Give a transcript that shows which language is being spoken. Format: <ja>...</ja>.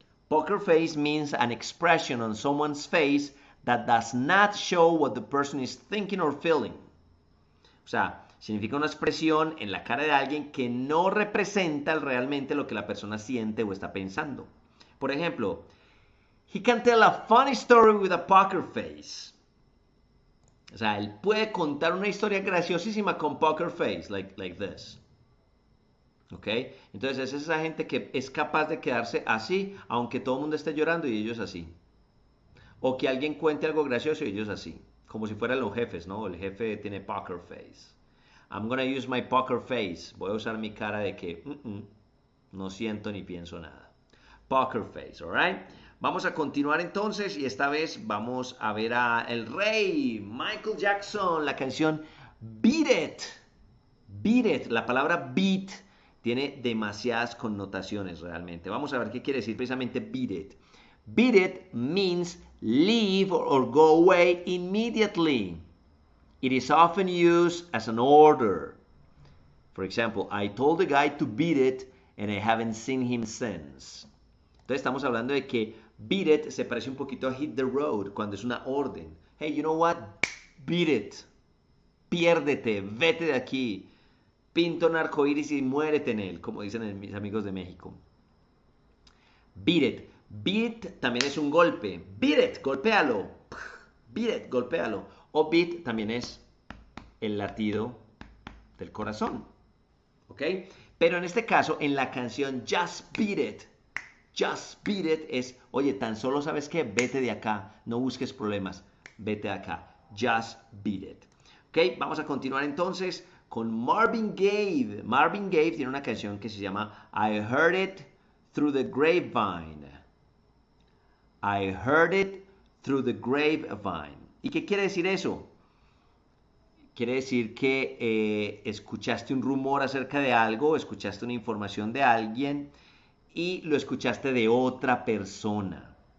<en>Poker face means an expression on someone's face that does not show what the person is thinking or feeling.</en> <es>O sea, significa una expresión en la cara de alguien que no representa realmente lo que la persona siente o está pensando. Por ejemplo,</es> <en>he can tell a funny story with a poker face.</en> <es>O sea, él puede contar una historia graciosísima con poker face,</es> <en>like this.</en> <es>¿Ok? Entonces es esa gente que es capaz de quedarse así, aunque todo el mundo esté llorando y ellos así. O que alguien cuente algo gracioso y ellos así. Como si fueran los jefes, ¿no? El jefe tiene poker face.</es> <en>I'm gonna use my poker face.</en> <es>Voy a usar mi cara de que no siento ni pienso nada. Poker face, alright? Vamos a continuar entonces y esta vez vamos a ver a el rey Michael Jackson, la canción Beat It. Beat It, la palabra beat tiene demasiadas connotaciones realmente. Vamos a ver qué quiere decir precisamente beat it.</es> <en>Beat it means leave or go away immediately. It is often used as an order. For example, I told the guy to beat it and I haven't seen him since.</en> <es>Entonces estamos hablando de que beat it se parece un poquito a hit the road cuando es una orden.</es> <en>Hey, you know what? Beat it.</en> <es>Piérdete, vete de aquí. Pinta un arcoíris y muérete en él, como dicen mis amigos de México. Beat it. Beat también es un golpe. Beat it, golpéalo. Beat it, golpéalo. O beat también es el latido del corazón. ¿Ok? Pero en este caso, en la canción Just Beat It, Just Beat It es, oye, tan solo sabes qué, vete de acá, no busques problemas, vete de acá. Just Beat It. ¿Ok? Vamos a continuar entonces con Marvin Gaye. Marvin Gaye tiene una canción que se llama I Heard It Through the Grapevine.</es> <en>I heard it through the grapevine.</en> <es>¿Y qué quiere decir eso? Quiere decir que escuchaste un rumor acerca de algo, escuchaste una información de alguien y lo escuchaste de otra persona.</es>